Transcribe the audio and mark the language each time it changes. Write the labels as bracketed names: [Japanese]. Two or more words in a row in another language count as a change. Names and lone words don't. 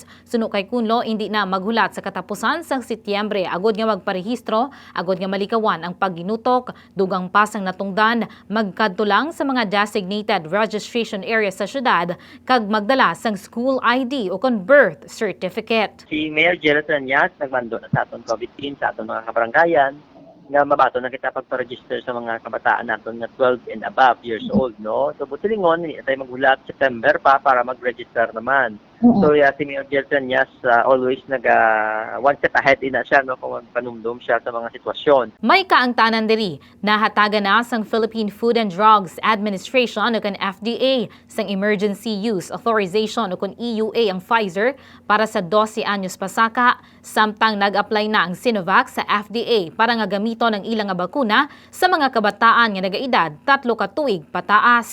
[Hiligaynon] Suno kay Cunlo, hindi na maghulat sa katapusan sang Setyembre agud nga magparehistro, agud nga malikawan ang pagginutok, dugang pasang natungdan, magkadto lang sa mga [English] designated registration area [Hiligaynon] sa syudad, kag magdala sang [English] school ID [Hiligaynon] o kon [English] birth certificate. [Hiligaynon] Si Mayor Jerry Treñas nagmando na sa aton COVID-19 sa aton mga kabarangayan nga mabato na kita pagpa-register sa mga kabataan naton na [English] 12 and above years old, [Hiligaynon] no? So butilingon ni tayo maghulat September pa para mag-register naman. So si Mayor Jerry Treñas [English] always one step ahead [Hiligaynon] na siya, no, kung panumdum siya sa mga sitwasyon. May kaangtanan diri nahatagan na sang Philippine Food and Drugs Administration o kan FDA sang Emergency Use Authorization o kan EUA ang Pfizer para sa 12 anyos pasaka, samtang nag-apply na ang Sinovac sa FDA para nga gamiton ang ilang nga bakuna sa mga kabataan nga nagaedad 3 ka tuig pataas.